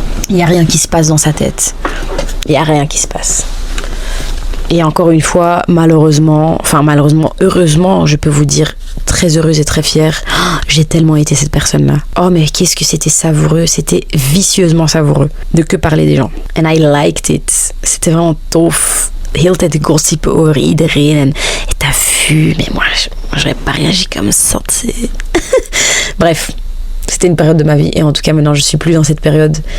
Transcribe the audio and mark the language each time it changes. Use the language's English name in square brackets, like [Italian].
[French] Il n'y a rien qui se passe dans sa tête. Il n'y a rien qui se passe. Et encore une fois, heureusement, je peux vous dire, très heureuse et très fière, j'ai tellement été cette personne-là. Oh, mais qu'est-ce que c'était savoureux, c'était vicieusement savoureux de que parler des gens. [English] And I liked it. [French] C'était vraiment tof. [Dutch] De hele tijd gossipen over iedereen. [French] Et t'as vu, mais moi, j'aurais pas réagi comme ça, tu sais. Bref, c'était une période de ma vie. Et en tout cas, maintenant, je suis plus dans cette période.